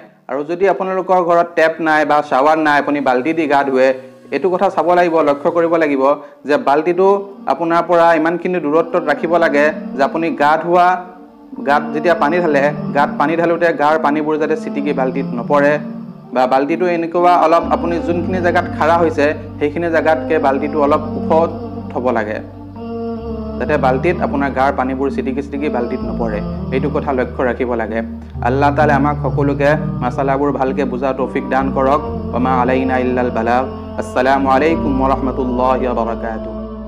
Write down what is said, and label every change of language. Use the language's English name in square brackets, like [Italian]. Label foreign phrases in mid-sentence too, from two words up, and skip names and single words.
[Assamese] আৰু যদি আপোনালোকৰ ঘৰত টেপ নাই বা শ্বাৱাৰ নাই, আপুনি বাল্টি দি গা ধুৱে, এইটো কথা চাব লাগিব, লক্ষ্য কৰিব লাগিব যে বাল্টিটো আপোনাৰ পৰা ইমানখিনি দূৰত্বত ৰাখিব লাগে যে আপুনি গাত যেতিয়া পানী ঢালে, গাত পানী ঢালোতে গাৰ পানীবোৰ যাতে ছিটিকি বাল্টিত নপৰে, বা বাল্টিটো এনেকুৱা অলপ আপুনি যোনখিনি জেগাত খাৰা হৈছে সেইখিনি জেগাতকৈ বাল্টিটো অলপ ওখ থ'ব লাগে, যাতে বাল্টিত আপোনাৰ গাৰ পানীবোৰ ছিটিকি বাল্টিত নপৰে। এইটো কথা লক্ষ্য ৰাখিব লাগে। আল্লাহ তাআলা আমাক সকলোকে মাছালাবোৰ ভালকৈ বুজা তৌফিক দান কৰক। [Arabic] وما علينا إلا البلاغ. السلام عليكم ورحمة الله وبركاته.